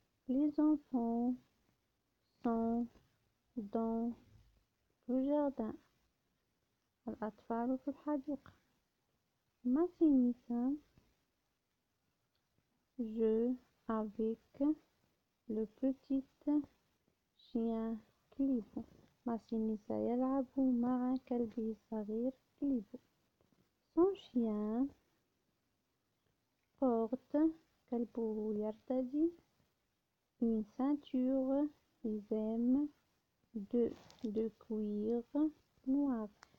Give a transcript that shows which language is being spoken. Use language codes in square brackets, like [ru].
[fr] Les enfants sont dans le jardin. [ar] الأطفال في الحديقة. [fr] Massinissa joue avec le petit chien كليبو. [ar] ماسينيسا يلعب مع كلبه الصغير كليبو. [fr] Son chien porte [ar] كلبه يرتدي [fr] une ceinture [ar] حزام [fr] de cuir noir.